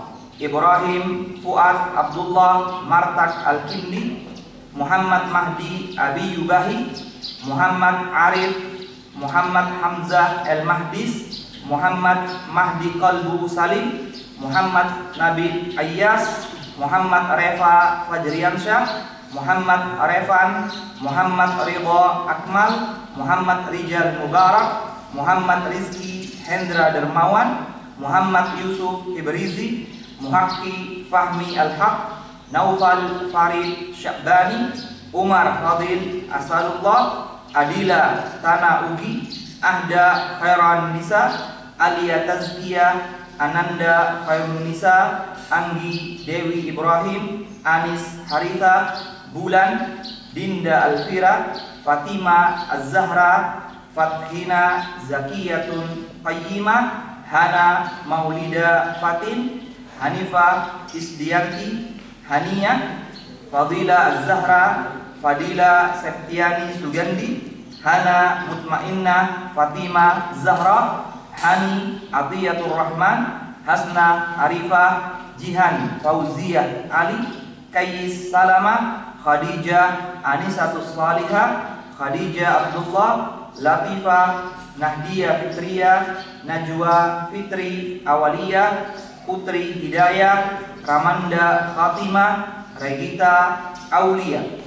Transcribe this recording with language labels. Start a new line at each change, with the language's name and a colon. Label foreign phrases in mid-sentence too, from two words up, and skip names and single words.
Indonesian: Ibrahim Fuad Abdullah Martak Al-Kindi, Muhammad Mahdi Abi Yubahi, Muhammad Arif Muhammad Hamzah El-Mahdis, Muhammad Mahdi Qalbu Salim, Muhammad Nabil Ayyas, Muhammad Refa Fajriansyah, Muhammad Arefan, Muhammad Ridha Akmal, Muhammad Rijal Mubarak, Muhammad Rizki Hendra Dermawan, Muhammad Yusuf Ibrizi, Muhaqqi Fahmi Al-Haq, Naufal Farid Syabani, Umar Fadil Asalullah, Adila Tana Ugi, Ahda Khairan Nisa, Alia Tazkiyah, Ananda Khairun Nisa, Anggi Dewi Ibrahim, Anis Haritha, Bulan, Dinda Alfira, Fatima Az-Zahra, Fathina Zakiyatun Qayyimah, Hana Maulida Fatin, Hanifah Isdiyanti, Hania, Fadila Az-Zahra, Fadila Septiani Sugandi, Hana Mutmainnah Fatima Zahra, Hani Atiyatur Rahman, Hasna Arifah, Jihan Fauziyah Ali, Kayis Salama, Khadijah Anisatus Salihah, Khadijah Abdullah, Latifah Nahdia Fitria, Najwa Fitri Awaliyah, Putri Hidayah, Ramanda Fatimah, Regita Aulia,